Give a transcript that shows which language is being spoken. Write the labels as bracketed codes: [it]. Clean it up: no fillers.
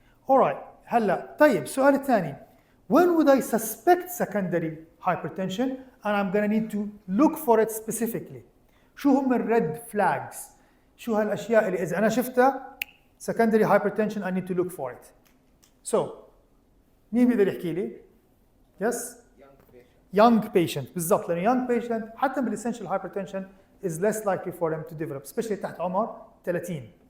[en] Alright, [ar] هلا طيب السؤال الثاني [en] when would I suspect secondary hypertension and I'm gonna need to look for it specifically. [ar] شو هم الريد flags؟ شو هالأشياء اللي إذا أنا شفتها secondary hypertension [en] I need to look for it. So [ar] مين بيقدر يحكي لي؟ [en] Yes? Young patient [ar] بالضبط لأنه [en] young patient حتى بالessential hypertension is less likely for them to develop especially [ar] تحت عمر [en] 30.